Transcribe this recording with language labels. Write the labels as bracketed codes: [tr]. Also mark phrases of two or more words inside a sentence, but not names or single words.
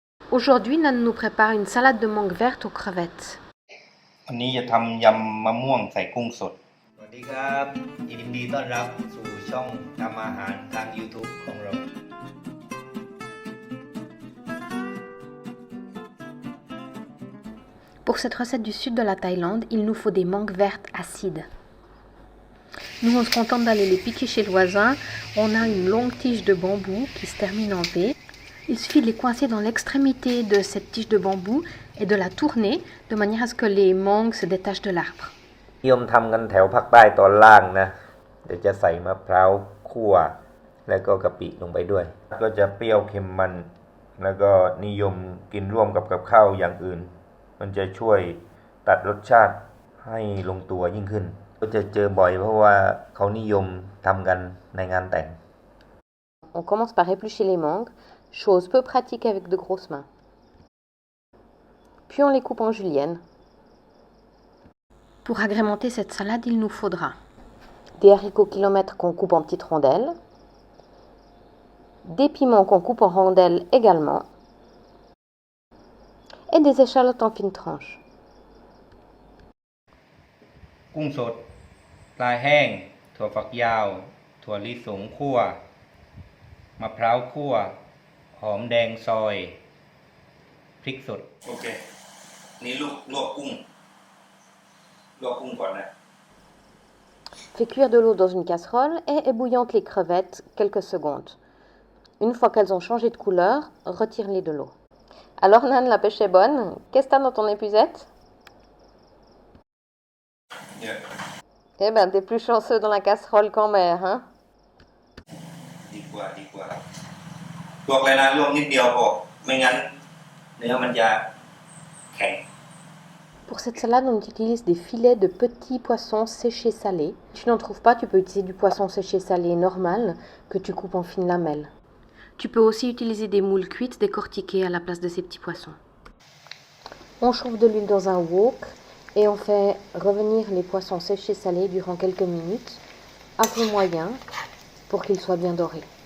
[fr] Aujourd'hui, Nan nous prépare une salade de mangue verte aux crevettes. [th] วันนี้จะทำยำมะม่วงใส่กุ้งสดสวัสดีครับยินดีต้อนรับสู่ช่องทำอาหารทาง YouTube ของเรา [fr] Pour cette recette du sud de la Thaïlande, il nous faut des mangues vertes acides. Nous, on se contente d'aller les piquer chez le voisin. On a une longue tige de bambou qui se termine en V. Il suffit de les coincer dans l'extrémité de cette tige de bambou et de la tourner de manière à ce que les mangues se détachent de l'arbre. [th] นิยมทำกันแถวภาคใต้ตอนล่างนะเดี๋ยวจะใส่มะพร้าวคั่วแล้วก็กะปิลงไปด้วยก็จะเปรี้ยวเค็มมันแล้วก็นิยมกินร่วมกับข้าวอย่างอื่นมันจะช่วยตัดรสชาติให้ลงตัวยิ่งขึ้นก็จะเจอบ่อยเพราะว่าเขานิยมทำกันในงานแต่ง [fr] On commence par éplucher les mangues, chose peu pratique avec de grosses mains. Puis on les coupe en julienne. Pour agrémenter cette salade, il nous faudra des haricots kilomètres qu'on coupe en petites rondelles, des piments qu'on coupe en rondelles également, et des échalotes en fines tranches. [th] กุ้งสดปลาแห้งถั่วฝักยาวถั่วลิสงคั่วมะพร้าวคั่วหอมแดงซอยพริกสดโอเคนี่ลวกกุ้งก่อนนะ [fr] Fais cuire de l'eau dans une casserole et ébouillante les crevettes quelques secondes. Une fois qu'elles ont changé de couleur, retire-les de l'eau. Alors Nan, la pêche est bonne. Qu'est-ce que t'as dans ton épuisette? Eh ben, t'es plus chanceux dans la casserole qu'en mer, hein? [th] ดีกว่าลวกเลยนะลวกนิดเดียวพอไม่งั้นเนื้อมันจะแข็ง [fr] Pour cette salade, on utilise des filets de petits poissons séchés salés. Si tu n'en trouves pas, tu peux utiliser du poisson séché salé normal que tu coupes en fines lamelles. Tu peux aussi utiliser des moules cuites décortiquées à la place de ces petits poissons. On chauffe de l'huile dans un wok et on fait revenir les poissons séchés salés durant quelques minutes, à feu moyen, pour qu'ils soient bien dorés.